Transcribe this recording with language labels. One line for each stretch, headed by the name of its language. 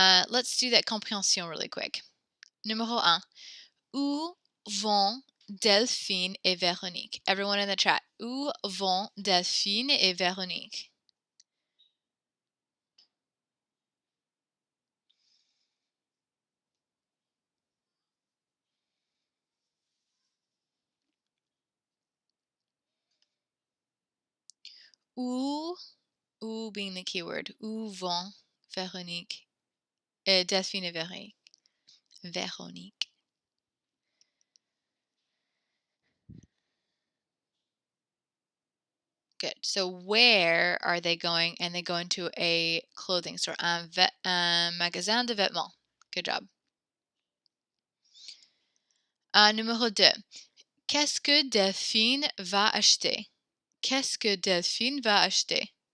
English: Let's do that compréhension really quick.
French: Numéro 1. Où vont Delphine et Véronique?
English: Everyone in the chat.
French: Où vont Delphine et Véronique? Où
English: being the keyword.
French: Où vont Véronique? Delphine et Véronique. Véronique.
English: Good. So where are they going? And they go into a clothing store.
French: Un magasin de vêtements.
English: Good job.
French: Numéro 2. Qu'est-ce que Delphine va acheter? Qu'est-ce que Delphine va acheter?